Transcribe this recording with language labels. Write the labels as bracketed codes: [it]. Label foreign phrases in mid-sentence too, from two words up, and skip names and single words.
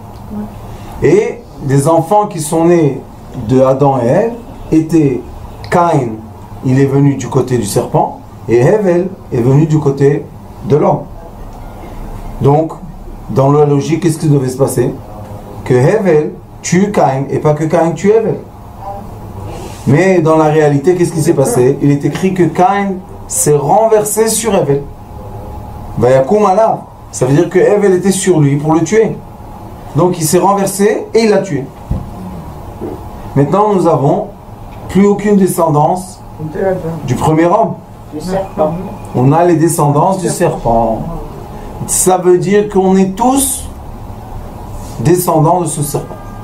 [fr] Et les enfants qui sont nés de Adam et Ève étaient Caïn, il est venu du côté du serpent, et Hevel est venu du côté de l'homme. Donc, dans la logique, qu'est-ce qui devait se passer? Que Hevel tue Caïn, et pas que Caïn tue Hevel. Mais dans la réalité, qu'est-ce qui s'est passé? Il est écrit que Caïn s'est renversé sur Hevel. [he] ויקום עליו. [fr] Ça veut dire que Hevel était sur lui pour le tuer. Donc il s'est renversé et il l'a tué. Maintenant, nous avons plus aucune descendance du premier homme. Du serpent. On a les descendances du serpent. Ça veut dire qu'on est tous descendants de ce serpent.